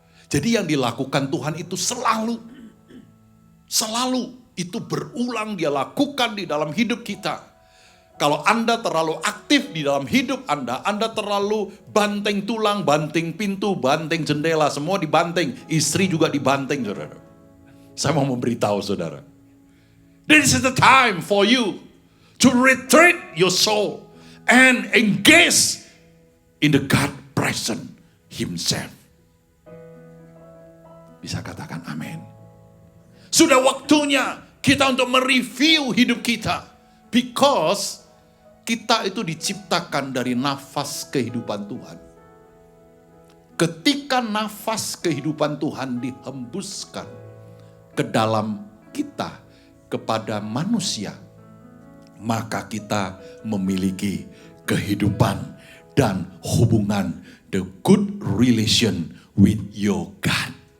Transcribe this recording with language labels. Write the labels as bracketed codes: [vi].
[id] Jadi yang dilakukan Tuhan itu selalu itu berulang dia lakukan di dalam hidup kita. Kalau Anda terlalu aktif di dalam hidup Anda terlalu banting tulang, banting pintu, banting jendela, semua dibanting. Istri juga dibanting, saudara. Saya mau memberitahu saudara. [en] This is the time for you to retreat your soul and engage in the God presence himself. [id] Bisa katakan amin. Sudah waktunya kita untuk mereview hidup kita. Because kita itu diciptakan dari nafas kehidupan Tuhan. Ketika nafas kehidupan Tuhan dihembuskan ke dalam kita, kepada manusia, maka kita memiliki kehidupan dan hubungan, [en] the good relation with your God.